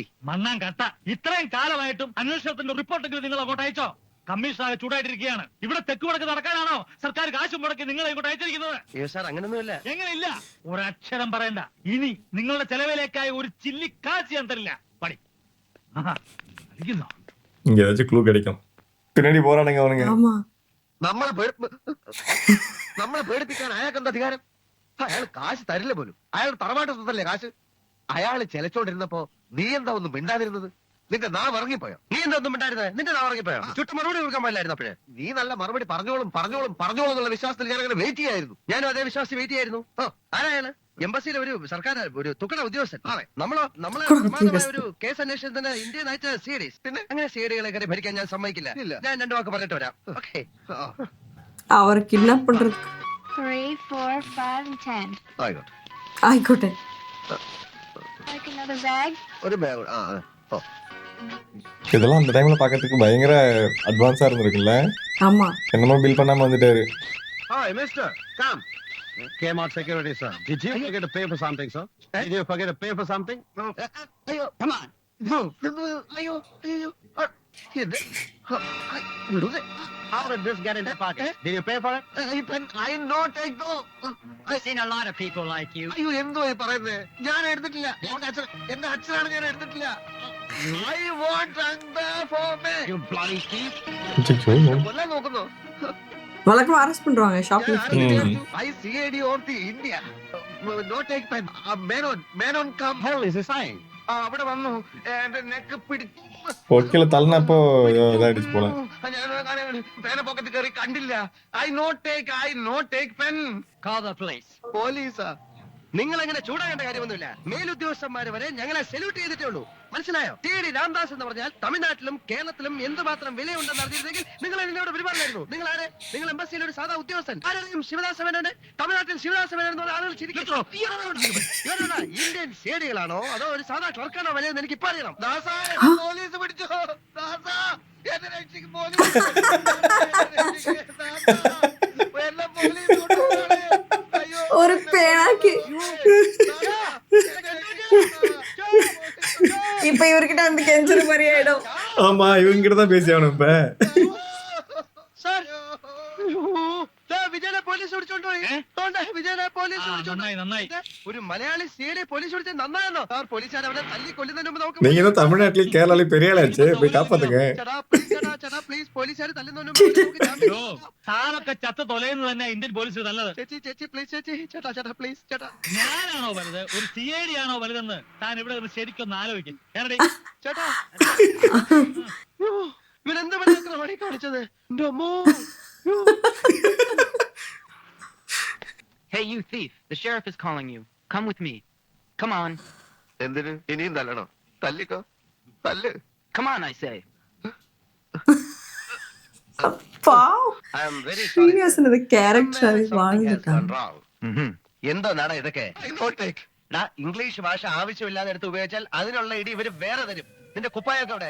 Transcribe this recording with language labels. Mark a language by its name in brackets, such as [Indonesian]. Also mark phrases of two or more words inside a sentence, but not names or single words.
[Malayalam] മണ്ണാൻ കട്ട. ഇത്രയും കാലമായിട്ടും അന്വേഷണത്തിന്റെ റിപ്പോർട്ടെങ്കിലും നിങ്ങൾ അങ്ങോട്ട് അയച്ചോ? കമ്മീഷണറെ ചൂടായിട്ടിരിക്കുകയാണ്. ഇവിടെ തെക്ക് വടക്ക് നടക്കാനാണോ സർക്കാർ കാശ് മുടക്കി നിങ്ങളെ ഇങ്ങോട്ട് അയച്ചിരിക്കുന്നത്? അയ്യോ സാർ, അങ്ങനൊന്നുമില്ല. എങ്ങനെയില്ല? ഒരക്ഷരം പറയണ്ട. ഇനി നിങ്ങളുടെ ചെലവിലേക്കായി ഒരു ചില്ലി കാശ് ഞാൻ തരില്ല. പടി. [Tamil] இங்க ஏதாச்சும் க்ளூ கிடைக்கும். பின்னாடி போறானுங்க அவனுங்க. ஆமா [Malayalam] നമ്മളെ പേടിപ്പിക്കാൻ അയാൾക്ക് എന്താ അധികാരം? അയാൾ കാശ് തരില്ല പോലും. അയാൾ തറവാട്ട് സ്വത്തല്ലേ കാശ്. അയാൾ ചെലച്ചോണ്ടിരുന്നപ്പോ നീ എന്താ ഒന്നും മിണ്ടാതിരുന്നത്? നിന്റെ നാവ് ഇറങ്ങിപ്പോയോ? നീ എന്താ ഒന്നും മിണ്ടായിരുന്നത്? നിന്റെ നാവ് ഇറങ്ങിപ്പോയോ? ചുറ്റും മറുപടി കൊടുക്കാൻ പാടില്ലായിരുന്നു. അപ്പോഴേ നീ നല്ല മറുപടി പറഞ്ഞോളും എന്നുള്ള വിശ്വാസത്തിൽ ഞാൻ അങ്ങനെ വെയിറ്റ് ചെയ്യായിരുന്നു. ഞാനും അതേ വിശ്വാസത്തിൽ വെയിറ്റ് ചെയ്യായിരുന്നു. ആരായാലും എംബസിയിലെ ഒരു സർക്കാർ ഒരു തുക്കട ഉദ്യോഗസ്ഥൻ. നമ്മളെ പ്രമാദമായ ഒരു കേസ് അന്വേഷണത്തിന് ഇന്ത്യ നയിച്ച സിഐഡി. പിന്നെ അങ്ങനെ സിഐഡികളെ കയറി ഭരിക്കാൻ ഞാൻ സമ്മതിക്കില്ല. ഞാൻ 2 വാക്ക് പറഞ്ഞിട്ട് വരാം. ഓക്കെ. [Tamil] அவர் கிட்னாப் பண்றது [English] 3, 4, 5, and 10. [Malayalam] ആയിക്കോട്ടെ. ஆயிக்கோட்டே. [English] Like another bag? [Malayalam] ഒരു ബാഗ്. [Tamil] இதெல்லாம் அந்த டைம்ல பாக்கிறதுக்கு பயங்கர அட்வான்ஸா இருந்திருக்குல்ல. ஆமா என்னமோ பில் பண்ணாம வந்துட்டாரு. [English] Hi, mister. Come. Kmart security, sir. Did you forget to pay for something, sir? Did you forget to pay for something? No. അയ്യോ, come on. No. [Malayalam] അയ്യോ. വിടുതേ. [English] How did this get in your pocket? Did you pay for it? I not take no. I've seen a lot of people like you. [Malayalam] അയ്യോ, എന്തോ ഈ പറയുന്നത്? ഞാൻ എടുത്തിട്ടില്ല. എന്റെ അച്ഛനാണ്, ഞാൻ എടുത്തിട്ടില്ല. [English] I want for me. You bloody thief. [Malayalam] കൊല്ലാൻ നോക്കുന്നു. [Tamil] வழக்கமா அரெஸ்ட் பண்றாங்க ஷாப்லிஃப்டிங். [English] I CID of the India. No take pen. Man on come. Hell is he saying? [Malayalam] അവിടെ വന്നു. എന്റെ നെക്ക് പിടിച്ചു. ഒരിക്കല തള്ളനപ്പോ ഇതായിടിച്ചു പോല. പേന പോക്കറ്റ് കയറി കണ്ടില്ല. [English] I not take pen. Call the police. [Malayalam] പോലീസാ? നിങ്ങൾ അങ്ങനെ ചൂടാകേണ്ട കാര്യമൊന്നുമില്ല. മേലുദ്യോഗസ്ഥന്മാര് വരെ ഞങ്ങളെ സല്യൂട്ട് ചെയ്തിട്ടേ ഉള്ളൂ. മനസ്സിലായോ? ടി.ഡി. രാംദാസ് എന്ന് പറഞ്ഞാൽ തമിഴ്നാട്ടിലും കേരളത്തിലും എന്തുമാത്രം വിലയുണ്ടെന്ന് അറിഞ്ഞിരുന്നെങ്കിൽ നിങ്ങൾ എന്നോട് പെരുമാറില്ലായിരുന്നു. നിങ്ങൾ എംബസിയിലെ ഒരു സാധാ ഉദ്യോഗസ്ഥൻ. ആരെയും ശിവദാസ മേനോന് തമിഴ്നാട്ടിൽ ശിവദാസ മേനോൻ എന്ന് പറഞ്ഞ ആളുകൾ ചിരിക്കുന്നു. ഇന്ത്യൻ സേഡികളാണോ അതോ ഒരു സാധാ ക്ലർക്കാണോ വിലയെന്ന് എനിക്ക് ഇപ്പൊ അറിയണം. പോലീസ് പിടിച്ചോ. എന്നെ രക്ഷിക്കും പോലീസ്. [Tamil] ஒரு பேனாக்கு இப்ப இவர்கிட்ட வந்து கெஞ்சற மாதிரி ஆயிடும். ஆமா இவங்க கிட்ட தான் பேசி ஆகணும் இப்ப. [Malayalam] സാർ വിജയനെ പോലീസ് പിടിച്ചോണ്ടോയി. വിജയനെ പോലീസ് നന്നായി നന്നായി. ഒരു മലയാളി സിഐഡി പോലീസ് പിടിച്ചത് നന്നായെന്നോ? സാർ പോലീസുകാർ അവരെ തല്ലി കൊല്ലുന്നതിന് മുമ്പ് നമുക്ക് [Tamil] நீங்க தான் தமிழ்நாட்டிலேயும் கேரளாலையும் பெரிய ஆளாச்சு, போய் காப்பாத்துங்க. [Malayalam] ചേട്ടാ പ്ലീസ് പോലീസുകാർ തല്ലുന്നതിന് മുമ്പ് നമുക്ക് ജാമ്യം ഓ, താനൊക്കെ ചത്ത തൊലയുന്നത് തന്നെ ഇന്ത്യൻ പോലീസ് നല്ലത്. ചേച്ചി പ്ലീസ് ചേച്ചി ചേട്ടാ പ്ലീസ് ചേട്ടാ ഞാനാണോ വലുത്, ഒരു CID ആണോ വലുതെന്ന് താൻ ഇവിടെ നിന്ന് ശരിക്കൊന്ന് ആലോചിക്കും. ചേട്ടാ ഇവരെന്ത് പണിയാക്രമണി കാണിച്ചത്? എന്റെ അമ്മോ. [English] Hey, you thief! The sheriff is calling you. Come with me. Come on. [Malayalam] എന്തിന് ഇനിയും തല്ലണോ? തല്ലിക്കോ, തല്ല്. [English] Come on, I say. [Malayalam] പാവം [English] I am very sorry. serious character Something has [Malayalam] വാങ്ങിക്കാം. [English] gone wrong. [Malayalam] എന്തോ നാടാ ഇതൊക്കെ? ഇംഗ്ലീഷ് ഭാഷ ആവശ്യമില്ലാതെ എടുത്ത് ഉപയോഗിച്ചാൽ അതിനുള്ള ഇടി ഇവര് വേറെ തരും. നിന്റെ കുപ്പായൊക്കെ അവിടെ.